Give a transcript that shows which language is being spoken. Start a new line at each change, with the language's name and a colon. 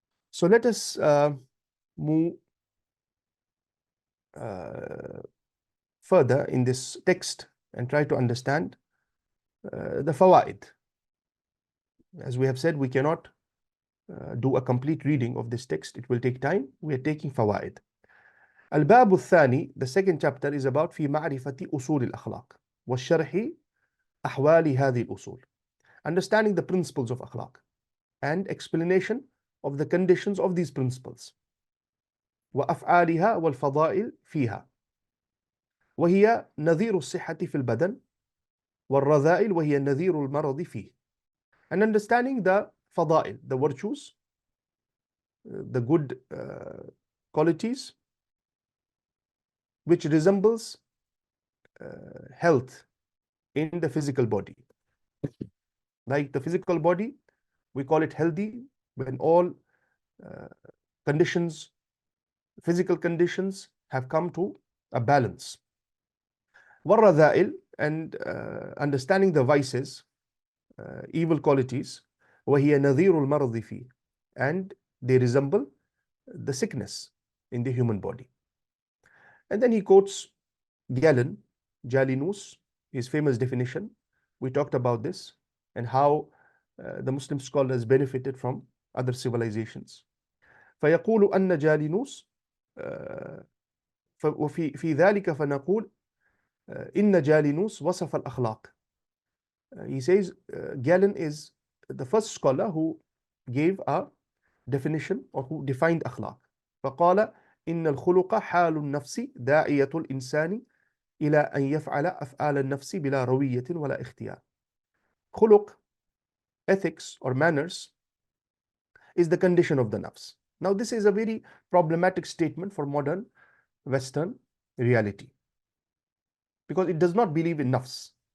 English: So let us move further in this text and try to understand the fawaid. As we have said, we cannot do a complete reading of this text. It will take time. We are taking fawaid.
Arabic: الباب الثاني,
English: the second chapter, is about
Arabic: في معرفة أصول الأخلاق والشرح أحوال هذه الأصول.
English: Understanding the principles of akhlaq and explanation of the conditions of these principles.
Arabic: وأفعالها والفضائل فيها. وهي نظير الصحة في البدن والرذائل وهي نظير المرض فيه.
English: And understanding the fadail, the virtues, the good qualities, which resembles health in the physical body. Like the physical body, we call it healthy when all conditions, physical conditions, have come to a balance.
Arabic: والرذائل,
English: and understanding the vices, evil qualities,
Arabic: وهي نظير المرض فيه,
English: and they resemble the sickness in the human body. And then he quotes Galen, Jalinus, his famous definition. We talked about this and how the Muslim scholars benefited from other civilizations.
Arabic: فيقول أن جالينوس وفي ذلك فنقول إن جالينوس وصف الأخلاق.
English: He says Galen is the first scholar who gave a definition or who defined أخلاق.
Arabic: فقال إن الخلق حال النفس داعية الإنسان إلى أن يفعل أفعال النفس بلا روية ولا اختيار.
English: خلق, ethics or manners, is the condition of the nafs. Now this is a very problematic statement for modern Western reality, because it does not believe in nafs.